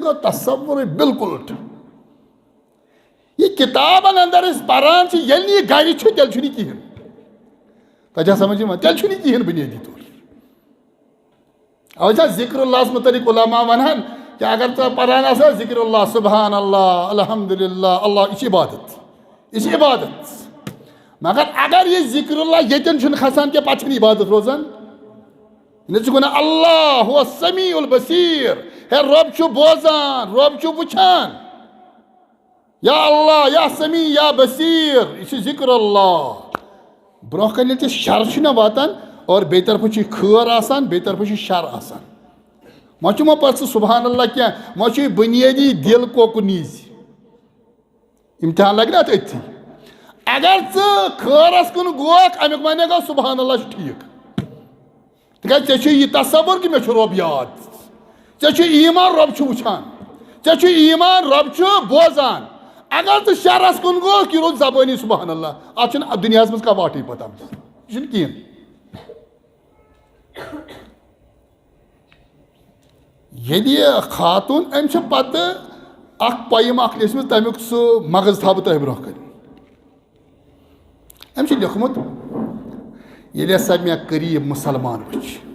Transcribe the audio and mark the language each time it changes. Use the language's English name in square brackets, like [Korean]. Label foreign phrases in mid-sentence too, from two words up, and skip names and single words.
[Kashmiri] گوٚو تصورٕے بالکُل اُلٹہٕ یہِ کِتابن اندر أسۍ پران چھِ ییٚلہِ نہٕ یہِ گرِ چھُ تیٚلہِ چھُنہٕ یہِ کِہیٖنۍ تۄہہِ چھا سمجھ یِوان تیٚلہِ چھُنہٕ یہِ کِہیٖنۍ بنیٲدی طور اَوَے چھا ذِکر اللہس متعلق علما ونان کہ اگر ژٕ پران آسکھ ذکر اللہ [Arabic] سبحان اللہ الحمدللہ اللہ [Kashmiri] یہِ چھِ عبادت مگر اگر یہِ ذکر اللہ ییٚتٮ۪ن چھُنہٕ کھسان کینٛہہ پتہٕ چھُنہٕ عبادت روزان نہ ژٕ وَنان [Arabic] اللہ ہُوَ السمیع البصیٖر [Kashmiri] ہے رۄب چھُ بوزان رۄب چھُ وٕچھان [Arabic] یا اللہ یا سمیع یا بصیٖر [Kashmiri] یہِ چھُ ذکر اللہ برونٛہہ کَنہِ ییٚلہِ ژےٚ شر چھُنہ واتان اور بیٚیہِ طرفہٕ چھُے خٲر آسان بیٚیہِ طرفہٕ چھُے شر آسان وۄنۍ چھُ پتہٕ سُہ [Arabic] سبحان اللہ [Kashmiri] کینٛہہ وۄنۍ چھُے بنیٲدی دِل کوکُن نیٖزِ امتحان لگہِ نا اَتھ أتھی اگر ژٕ خٲرس کُن گوکھ امیُک معنی گوٚو [Arabic] سبحان اللہ [Kashmiri] چھُ ٹھیٖک تِکیٛازِ ژےٚ چھُے یہِ تصور کہِ مےٚ چھُ رۄب یاد ژےٚ چھُے ایٖمان رۄب چھُ وٕچھان ژےٚ چھُے ایٖمان رۄب چھُ بوزان اگر تو شہرس کن گو کہ روز زبانی [Arabic] سبحان اللہ [Kashmiri] ات دنیا مز کا واٹی پتہ یہ کہین ییٚلہِ خاتون أمۍ چھِ پتہٕ اکھ پویم اکھ لیچھمٕژ تمیُک سُہ مغز تھاو بہٕ تۄہہِ برونٛہہ کَنہِ أمۍ چھُ لیوٚکھمُت ییٚلہِ ہسا مےٚ قریٖب مُسلمان وٕچھ